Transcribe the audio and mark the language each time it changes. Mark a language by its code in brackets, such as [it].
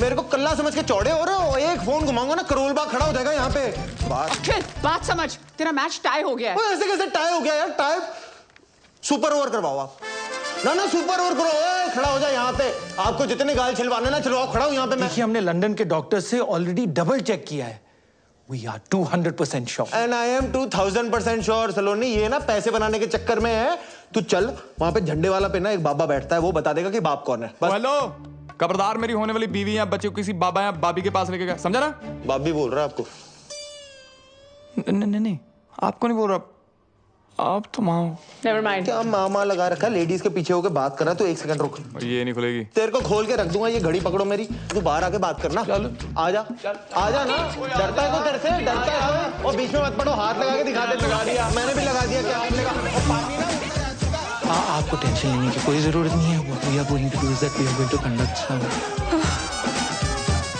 [hi] मेरे को कल्ला समझ के चौड़े हो रहे हो। एक फोन घुमाऊंगा ना करोल बाग खड़ा हो जाएगा यहाँ पे। बात समझ, तेरा मैच टाई हो गया है। ऐसे कैसे टाई हो गया यार? टाई सुपर ओवर करवाओ आप। ना सुपर ओवर करो, खड़ा हो जाए यहाँ पे। आपको जितने गाल छिलवाने ना छिलवाओ, खड़ा हूँ यहाँ पे मैं। देखिए, हमने लंदन के डॉक्टर से ऑलरेडी डबल चेक किया है। [en] We are 200% sure. And I am 2000% sure Saloni. [hi] ये ना पैसे बनाने के चक्कर में है। तू चल वहाँ पे झंडे वाला पे ना एक बाबा बैठता है, वो बता देगा कि बाप कौन है। हेलो, खबरदार मेरी होने वाली बीवी या बच्चे को किसी बाबा या बाबी के पास लेके गया, समझा ना? बाप भी बोल रहा है आपको? नहीं, आपको नहीं बोल रहा, आप तो माँ हो। [en] Never mind. [hi] क्या मामा लगा रखा है? लेडीज के पीछे होकर बात कर रहा है। तो एक सेकंड रुक। ये नहीं खुलेगी। तेरे को खोल के रख दूंगा, ये घड़ी पकड़ो मेरी। तू बाहर आके बात करना। चल आजा ना। डरता है तो तेरे से? डरता है? और बीच में मत पड़ो, हाथ लगा के दिखा दे। लगा दिया मैंने भी, लगा दिया। क्या आपने कहा? आपको टेंशन लेने की कोई जरूरत नहीं है। [en] What we are going to do is that we are going to conduct some